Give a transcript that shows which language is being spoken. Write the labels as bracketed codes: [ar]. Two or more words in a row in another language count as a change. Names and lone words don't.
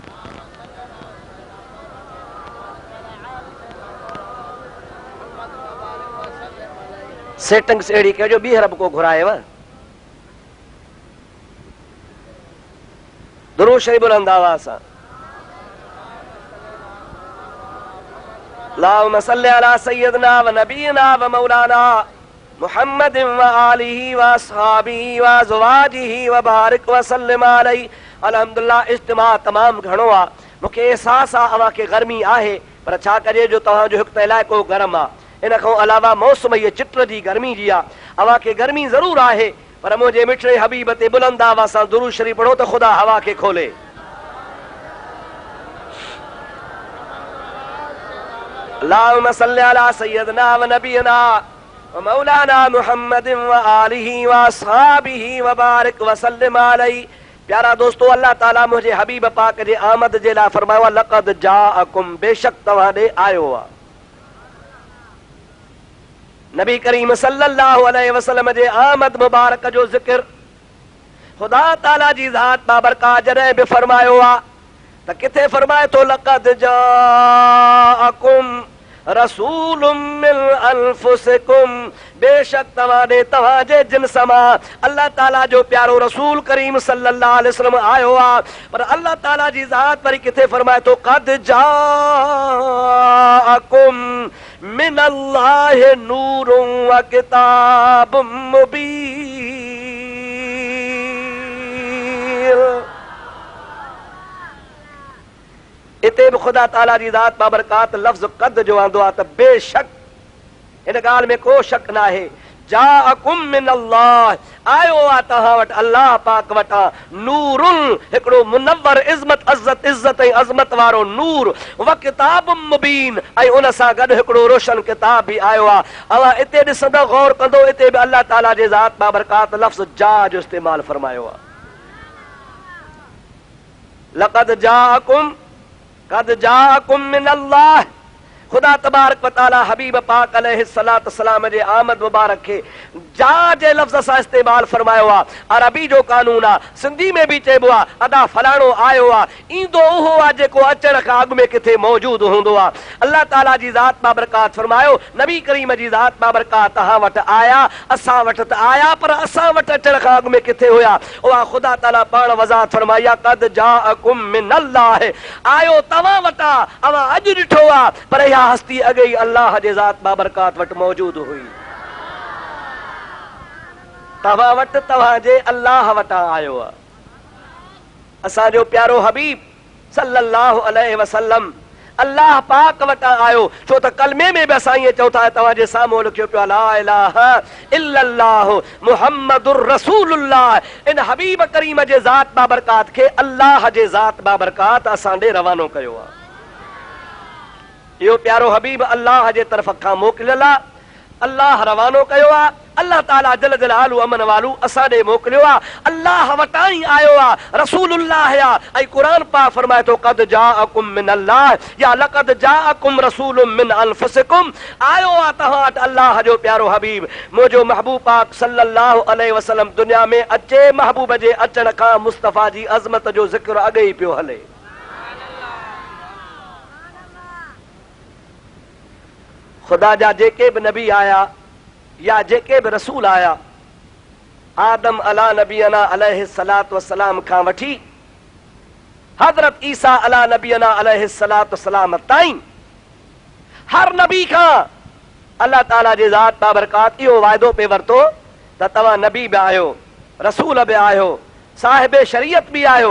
[sd] सेटिंग्स अहिड़ी कजो ॿीहर बि को घुराएव। दुरूद शरीफ़ बुलंद आवाज़ सां। [ar] اللهم صل على سيدنا ونبينا ومولانا محمد وآله وأصحابه وأزواجه وبارك وسلم عليه. [sd] अल्हम्दुलिल्लाह इज्तिमा तमाम घणो आहे। मूंखे एहसास आहे अव्हां खे गर्मी आहे, पर छा कजे जो तव्हांजो हिकु त इलाइक़ो गरम आहे, इन खां अलावा मौसम इहे चिट जी गर्मी जी आहे। अव्हां खे गर्मी ज़रूर आहे, पर मुंहिंजे मिठड़े हबीब ते बुलंद आवाज़ सां दुरूद शरीफ़ पढ़ो त ख़ुदा हवा खे खोले। [ar] اللهم صل على سيدنا ونبينا ومولانا محمد وآله وأصحابه وبارك وسلم عليه. [sd] प्यारा दोस्तो, अल्लाह ताला मुंहिंजे हबीब पाक जे आमद जे लाइ फरमायो आहे [ar] لقد جاءكم, [sd] बेशक तव्हां ॾे आयो आहे। नबी करीम [ar] صلى الله عليه وسلم [sd] जे आमद मुबारक जो ज़िक्र खुदा ताला जी ज़ात बाबरकात जॾहिं बि फरमायो आहे त किथे फरमाए थो [ar] لقد جاءكم رسول من أنفسكم, [sd] बेशक तव्हां ॾे तव्हां जे जिन्स मां अल्लाह ताला जो प्यारो रसूल करीम [ar] صلى الله عليه وسلم [sd] आयो आहे। पर अल्लाह ताला जी ज़ात वरी किथे फरमाए थो [ar] قد جاءكم من الله نور وكتاب مبين. [sd] इते बि ख़ुदा ताला जी ज़ात बाबरकात लफ़्ज़ क़द जो आंदो आहे त बेशक, हिन ॻाल्हि में को शक न आहे। [ar] جاءكم من الله, [sd] आयो आहे तव्हां वटि अल्लाह पाक वटां नूरुन, हिकिड़ो मुनव्वर इज़्ज़त ऐं अज़मत वारो नूर, [ar] وكتاب مبين, [sd] ऐं उन सां गॾु हिकिड़ो रोशन किताब बि आयो आहे। अव्हां इते ॾिसंदो गौर कंदो, इते बि अल्लाह ताला जे ज़ात बाबरकात लफ़्ज़ जा जो इस्तेमालु फरमायो आहे। [ar] لقد جاءكم، قد جاءكم من الله. [sd] खुदा [ar] تبارك وتعالى [sd] हबीब पाक [ar] عليه الصلاة والسلام [sd] जे आमद मुबारक खे जा जे लफ़्ज़ सां इस्तेमालु फरमायो आहे। अरबी जो कानून आहे, सिंधी में बि चइबो आहे अदा फलाणो आयो आहे, ईंदो उहो आहे जेको अचण खां अॻु में किथे मौजूदु हूंदो आहे। अल्लाह ताला जी ज़ात बाबरकात फरमायो नबी करीम जी ज़ात बाबरकात तव्हां वटि आया, असां वटि त आया, पर असां वटि अचण खां अॻु में किथे हुया? उहा ख़ुदा ताला पाण वज़ाहत फरमाई आहे [ar] قد جاءكم من الله, [sd] आयो तव्हां वटि आहे, अवां अॼु ॾिठो आहे, पर इहा हस्ती अॻे ई अल्लाह जे ज़ात बाबरकात वटि मौजूदु हुई। तव्हां वटि तव्हांजे अल्लाह वटां आयो आहे। असांजो प्यारो हबीब [ar] صلى الله عليه وسلم [sd] अल्लाह पाक वटां आयो, छो त कलमे में बि असां ईअं चऊं था तव्हांजे साम्हूं लिखियो पियो [ar] لا إله إلا الله محمد رسول الله. [sd] इन हबीब करीम जे ज़ात बाबरकात खे अल्लाह जे ज़ात बाबरकात असां ॾे रवानो कयो आहे। इहो प्यारो हबीब अल्लाह जे तरफ़ खां मोकिलियल आहे, अल्लाह रवानो कयो आहे। अल्लाह ताला [ar] جل جلاله عم نواله [sd] असां ॾे मोकिलियो आहे, अल्लाह वटां ई आयो आहे, रसूलुल्लाह आहे। ऐं क़ुरान पाक फरमाए थो [ar] قد جاءكم من الله [sd] या [ar] لقد جاءكم رسول من أنفسكم, [sd] आयो आहे तव्हां वटि अल्लाह जो प्यारो हबीब मुंहिंजो महबूब पाक [ar] صلى الله عليه وسلم. [sd] दुनिया में अचे महबूब जे अचण खां मुस्तफा जी अज़मत जो ज़िक्र अॻे ई पियो हले। खुदा जा जेके बि नबी आया या जेके बि रसूल आया, आदम [ar] على نبينا عليه الصلاة والسلام [sd] खां वठी हज़रत ईसा [ar] على نبينا عليه الصلاة والسلام [sd] ताईं हर नबी खां अल्लाह ताला जे ज़ात बाबरकात इहो वाइदो पे वरितो त तव्हां नबी बि आहियो, रसूल बि आहियो, साहिब शरीयत बि आहियो।